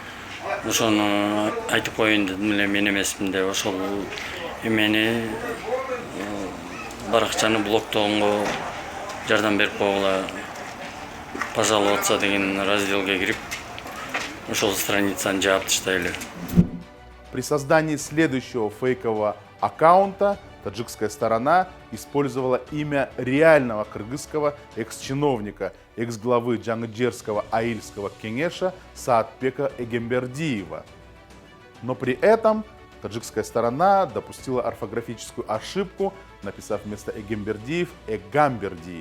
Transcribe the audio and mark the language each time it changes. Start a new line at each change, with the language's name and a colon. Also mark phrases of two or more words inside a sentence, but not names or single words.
Kyrgyz: Ошону айтып коеюн дедим эле, мен эмесмин деп. Ошол эмени баракчаны блоктогонго жардам берип койгула, пожаловаться деген разделге кирип ошол страницаны жаап таштайлы.
Russian: При создании следующего фейкового аккаунта таджикская сторона использовала имя реального кыргызского экс-чиновника, экс-главы Жаңыджерского Аильского кеңеша Саатбека Эгембердиева. Но при этом таджикская сторона допустила орфографическую ошибку, написав вместо Эгембердиев Эгамбердиев.